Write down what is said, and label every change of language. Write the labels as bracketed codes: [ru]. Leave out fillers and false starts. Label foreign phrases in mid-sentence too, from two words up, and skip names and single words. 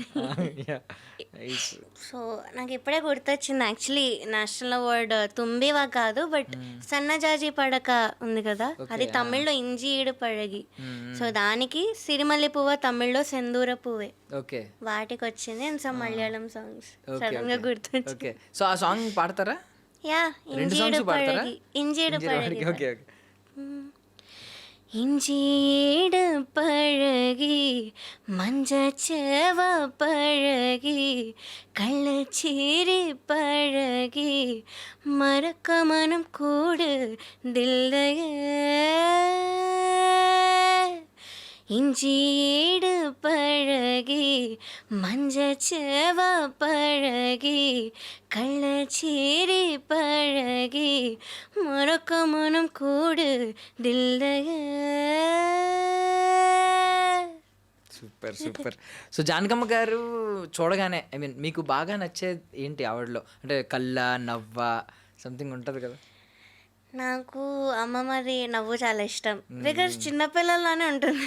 [te] సో నాకు ఇప్పుడే గుర్తొచ్చింది, యాక్చువల్లీ [en] national award [te] తుంబివా కాదు, బట్ సన్నజాజి పడక ఉంది కదా, అది తమిళ్లో ఇంజి ఈడు పడగి. సో దానికి సిరిమల్లి పువ్వ తమిళ్లో సెందూర పువ్వే, ఓకే, వాటికి వచ్చింది. [en] and some Malayalam songs sudden [te] గా గుర్తొచ్చింది. ఓకే. సో ఆ సాంగ్ పాడతారా? యా, రెండు ఇంజీడు సాంగ్స్ పాడతారా? పడగి, ఇంజీడు పడగి. [en] okay okay. [ta] இஞ்சீடு பழகி மஞ்சச்சேவ பழகி கள்ளச்சீரி பழகி மறக்க மனம் கூடு தில்லையே. இஞ்சீடு பழகி மஞ்சச்சேவ பழகி கள்ளச்சீரி பழகி மறக்க மனம் கூடு தில்லையே. [en] super super. [te] సో జానకమ్మ గారు చూడగానే [en] I mean [te] మీకు బాగా నచ్చేది ఏంటి ఆవిడలో? అంటే కళ్ళ నవ్వ సంథింగ్ ఉంటుంది కదా. నాకు అమ్మమ్మది నవ్వు చాలా ఇష్టం, బికాస్ చిన్నపిల్లలానే ఉంటుంది.